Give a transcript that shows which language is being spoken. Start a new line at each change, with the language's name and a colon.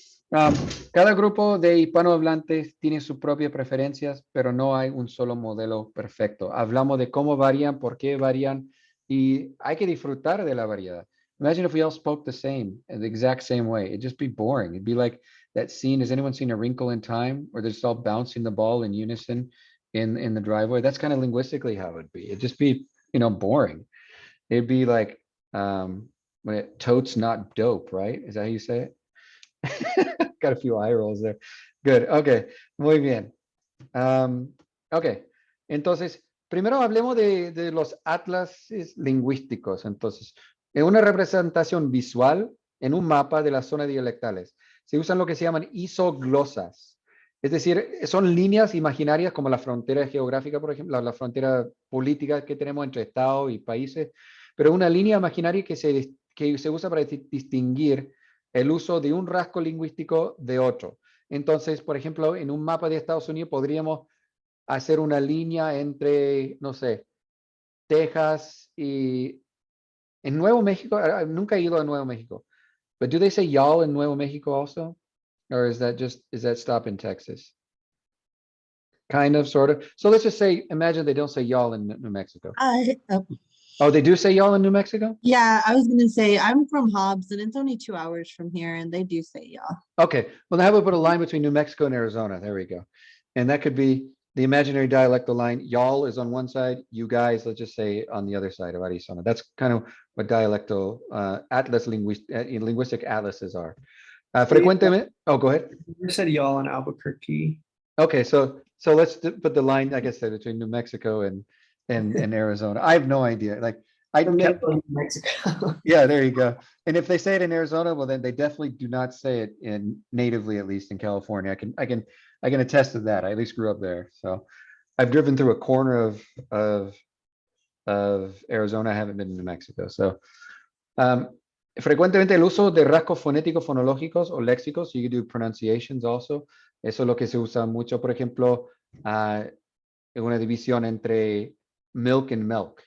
Spanish: Cada grupo de hispanohablantes tiene sus propias preferencias, pero no hay un solo modelo perfecto. Hablamos de cómo varían, por qué varían, y hay que disfrutar de la variedad.
English: Imagine if we all spoke the same, in the exact same way. It'd just be boring. It'd be like that scene. Has anyone seen A Wrinkle in Time, where they're just all bouncing the ball in unison in the driveway? That's kind of linguistically how it'd be. It'd just be, boring. It'd be like totes not dope, right? Is that how you say it? Got a few eye rolls there. Good. Okay.
Spanish: Muy bien.
English: Ok.
Spanish: Entonces, primero hablemos de los atlases lingüísticos. Entonces, en una representación visual en un mapa de las zonas dialectales, se usan lo que se llaman isoglosas. Es decir, son líneas imaginarias como la frontera geográfica, por ejemplo, la frontera política que tenemos entre estados y países, pero una línea imaginaria que se usa para distinguir el uso de un rasgo lingüístico de otro. Entonces, por ejemplo, en un mapa de Estados Unidos podríamos hacer una línea entre, no sé, Texas y en Nuevo México. Nunca he ido a Nuevo México.
English: But do they say y'all in Nuevo Mexico also? Or is that stop in Texas? Kind of, sort of. So let's just say, imagine they don't say y'all in New Mexico. Oh, they do say y'all in New Mexico? Yeah, I was gonna say, I'm from Hobbs and it's only 2 hours from here and they do say y'all. Okay, well, now how about put a line between New Mexico and Arizona? There we go. And that could be the imaginary dialectal line. Y'all is on one side, you guys, let's just say on the other side of Arizona. That's kind of what dialectal linguistic atlases are.
Spanish: Frecuentemente,
English: oh, go ahead. You said y'all in Albuquerque. Okay, so let's put the line, I guess, between New Mexico and Arizona. I have no idea. Like New Mexico. Yeah, there you go. And if they say it in Arizona, well, then they definitely do not say it in natively, at least in California. I can attest to that. I at least grew up there. So I've driven through a corner of Arizona. I haven't been to New Mexico.
Spanish: So frecuentemente el uso de rasgos fonéticos, fonológicos o léxicos.
English: You can do pronunciations also.
Spanish: Eso es lo que se usa mucho, por ejemplo, en una división entre milk and milk.